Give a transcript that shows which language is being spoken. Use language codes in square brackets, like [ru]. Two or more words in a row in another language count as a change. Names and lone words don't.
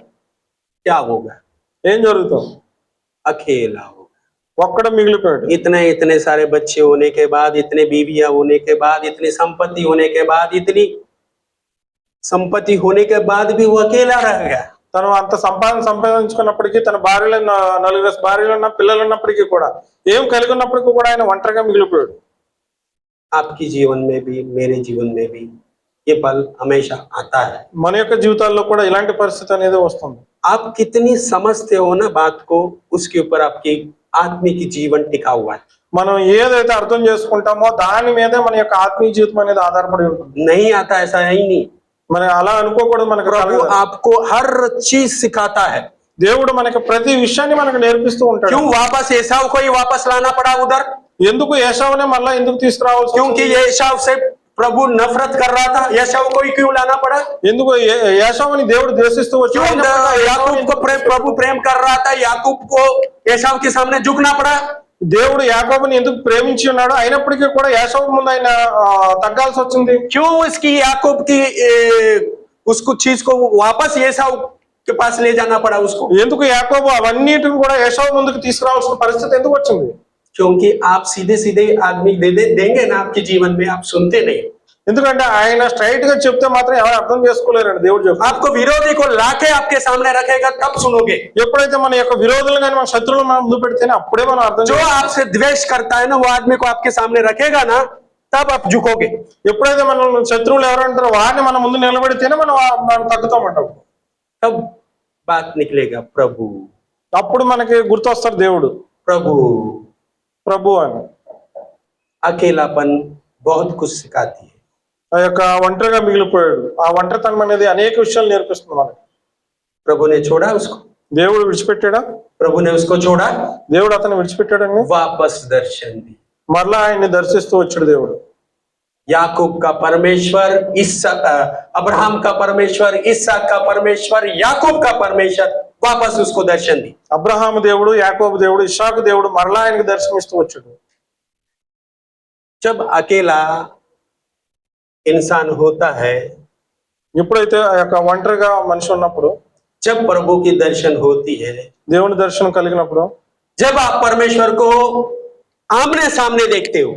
[hi] क्या होगा। [te] ఏం జరుగుతుంది. [hi] अकेला होगा। [te] ఒక్కడ మిగిలిపోయాడు. [hi] इतने सारे बच्चे होने के बाद, इतने बीवियां होने के बाद, इतनी संपत्ति होने के बाद, इतनी संपत्ति होने के बाद भी वो अकेला रह गया। [te] తను అంత సంపాదించుకున్నప్పటికీ తన భార్యలు 4 భార్యలు పిల్లలు ఉన్నప్పటికీ కూడా ఏం కలిగి ఉన్నప్పటికీ కూడా ఆయన ఒంటరిగా మిగిలిపోయాడు. [hi] आपकी जीवन में भी, मेरे जीवन में भी ये पल हमेशा आता है। [te] మన యొక్క జీవితాల్లో కూడా ఇలాంటి పరిస్థితి అనేది వస్తుంది. [hi] आप कितनी समझते हो ना बात को, उसके ऊपर आपकी आत्मिक जीवन टिका हुआ है। [te] మనం ఏదైతే అర్థం చేసుకుంటామో దాని మీదే మన యొక్క ఆత్మీయ జీవితం అనేది ఆధారపడి ఉంటుంది. [hi] नहीं आता ऐसा है ही नहीं। [te] మనం అలా అనుకోకూడదు. మనకు [hi] प्रभु आपको हर चीज सिखाता है। [te] దేవుడు మనకి ప్రతి విషయాన్ని మనకు నేర్పిస్తూ ఉంటాడు. [hi] क्यों वापस एसाव को ही वापस लाना पड़ा उधर। [te] ఎందుకు ఏశావునే మళ్ళా ఎందుకు తీసుకురావాల్సి [hi] क्योंकि ये एसाव से प्रभु नफरत कर रहा था, एसाव को ही क्यों लाना पड़ा। [te] ఎందుకు ఏశావుని దేవుడు ద్వేషిస్తూ [hi] क्यों याकूब को प्रभु प्रेम कर रहा था, याकूब को एसाव के सामने झुकना पड़ा। [te] దేవుడు యాకోబుని ఎందుకు ప్రేమించి ఉన్నాడు అయినప్పటికీ కూడా ఏశావు ముందు ఆయన తగ్గాల్సి వచ్చింది. [hi] क्यों इसकी याकूब की उसको चीज को वापस एसाव के पास ले जाना पड़ा उसको। [te] ఎందుకు యాకోబు అవన్నిటిని కూడా ఏశావు ముందుకు తీసుకురావాల్సిన పరిస్థితి ఎందుకు వచ్చింది. [hi] क्योंकि आप सीधे सीधे आदमी देंगे ना आपके जीवन में, आप सुनते नहीं। [te] ఎందుకంటే ఆయన స్ట్రైట్ గా చెప్తే మాత్రం ఎవరు అర్థం చేసుకోలేరండి. దేవుడు చెప్తాడు [hi] आपको विरोधी को लाके आपके सामने रखेगा तब सुनोगे। [te] ఎప్పుడైతే మన యొక్క విరోధులు కానీ మన శత్రువులు మనం ముందు పెడితేనే అప్పుడే మనం అర్థం [hi] जो आपसे द्वेष करता है ना, वो आदमी को आपके सामने रखेगा ना, तब आप झुकोगे। [te] ఎప్పుడైతే మన శత్రువులు ఎవరంటారో వారిని మన ముందు నిలబడితేనే మనం తగ్గుతామంటాం. [hi] तब बात निकलेगा प्रभु। [te] అప్పుడు మనకి గుర్తొస్తాడు దేవుడు [hi] प्रभु [te] ప్రభు అని. [hi] अकेलापन बहुत कुछ सिखाती है। [te] ఆ యొక్క ఒంటరిగా మిగిలిపోయాడు. ఆ ఒంటరితనం అనేది అనేక విషయాలు నేర్పిస్తుంది మనకి. [hi] प्रभु ने छोड़ा उसको। [te] దేవుడు విడిచిపెట్టాడా. [hi] प्रभु ने उसको छोड़ा, [te] దేవుడు అతన్ని విడిచిపెట్టాడని [hi] वापस दर्शन दी। [te] మరలా ఆయన్ని దర్శిస్తూ వచ్చాడు దేవుడు. [hi] याकूब का परमेश्वर, अब्राहम का परमेश्वर, इसहाक का परमेश्वर, याकूब का परमेश्वर वापस उसको दर्शन दी। [te] అబ్రహాము దేవుడు, యాకోబు దేవుడు, ఇస్సాకు దేవుడు మరలా ఆయనకి దర్శనమిస్తూ వచ్చాడు. [hi] जब अकेला इंसान होता है, [te] ఎప్పుడైతే ఆ యొక్క ఒంటరిగా మనిషి ఉన్నప్పుడు, [hi] जब प्रभु की दर्शन होती है, [te] దేవుని దర్శనం కలిగినప్పుడు, [hi] जब आप परमेश्वर को आमने सामने देखते हो,